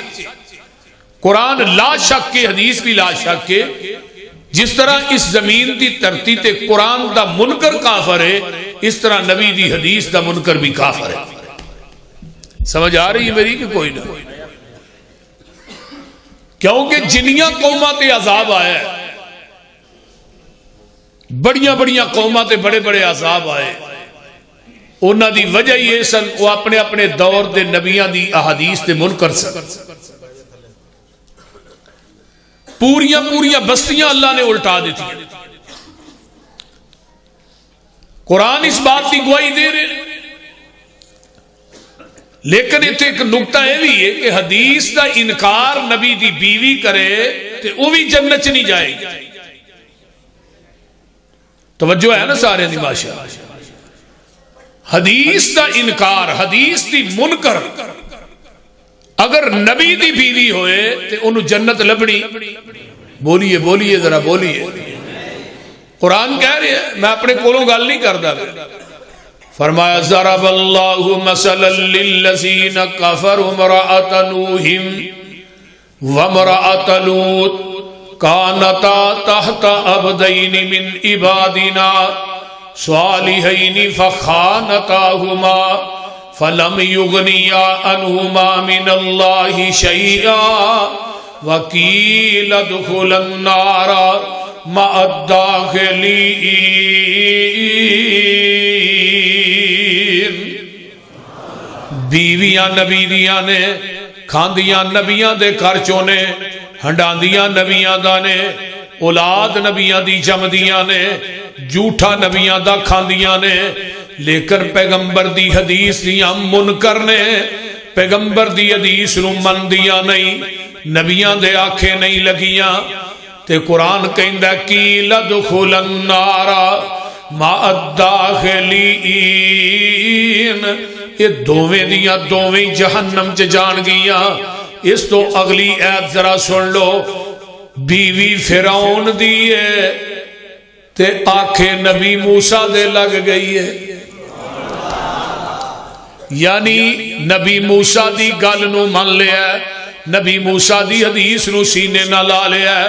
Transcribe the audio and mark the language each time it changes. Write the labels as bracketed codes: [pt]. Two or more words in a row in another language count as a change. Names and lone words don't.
[pa] قرآن لا شک کے، حدیث بھی لا شک کے. جس طرح اس زمین دی دھرتی تے قرآن دا منکر کافر ہے، اس طرح نبی دی حدیث دا منکر بھی کافر ہے. سمجھ آ رہی ہے میری کہ کوئی نہ؟ کیونکہ جنیاں قوماں تے عذاب آیا ہے، بڑیاں بڑیاں قوماں تے بڑے بڑے عذاب آئے، انہاں دی وجہ یہ سن وہ اپنے اپنے دور دے نبیاں دی احادیث دے منکر سن. پوریاں پوریاں بستیاں اللہ نے الٹا دیتی. قرآن اس بات کی گواہی دے رہے، لیکن اتنے ایک نقطہ یہ بھی ہے کہ حدیث دا انکار نبی دی بیوی کرے تو وہ بھی جنت چ نہیں جائے گی. توجہ ہے نا سارے دی ماشاء. حدیث دا انکار، حدیث دی منکر اگر نبی دی بیوی ہوئے تو انہوں جنت لبنی. بولیے بولیے ذرا بولیے. قرآن کہہ رہے ہیں، میں اپنے کولوں گل نہیں کرتا. [ar] فرمایا ضرب اللہ مثلا للذین کفروا امرأۃ نوح وامرأۃ لوط کانتا تحت عبدین من عبادنا صالحین فخانتاہما فلم یغنیا عنہما من اللہ شیئا وقیل ادخلا النار مع الداخلین. [pa] بیویاں نبی دیاں نے، کھاندیاں نبیاں دے کھرچوں نے، ہنڈاندیاں نبیاں دا نے، اولاد نبیاں دی جمدیاں نے، جھوٹا نبیاں دا کھاندیاں نے. لیکن پیغمبر دی حدیث دیاں منکر نے، پیغمبر دی حدیث نو من دیاں نہیں، نبیاں دے آنکھیں نہیں لگیاں. تے قرآن کہندا [ar] قیل ادخل النار مع الداخلین. [pa] یہ دوویں دیاں دوویں جہنم چ جان گیاں. اس تو اگلی ایت ذرا سن لو. بیوی فرعون دی ہے تے آنکھیں نبی موسیٰ دے لگ گئی ہے. یعنی نبی موسیٰ دی گل نو من لیا ہے، نبی موسیٰ دی حدیث نو سینے نہ لا لیا ہے.